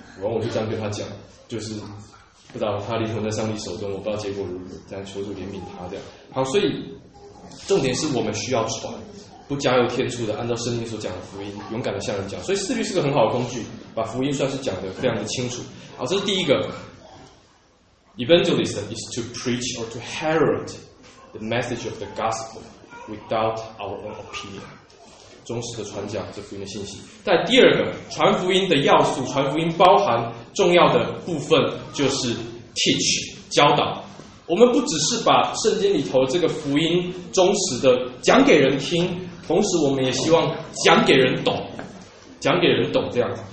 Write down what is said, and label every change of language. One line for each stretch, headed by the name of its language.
Chinese: 然后我就这样跟他讲，就是不知道他灵魂在上帝手中，我不知道结果如何，这样求主怜悯他这样。好，所以重点是我们需要传，不加油添醋的，按照圣经所讲的福音，勇敢的向人讲。所以四律是个很好的工具，把福音算是讲的非常的清楚。好，这是第一个。
English: Evangelism is to preach or to herald the message of the gospel without our own opinion.
Chinese: 忠实的传讲这福音的信息。但第二个，传福音的要素，传福音包含重要的部分就是 teach, 教导。我们不只是把圣经里头这个福音忠实的讲给人听，同时我们也希望讲给人懂，讲给人懂这样子。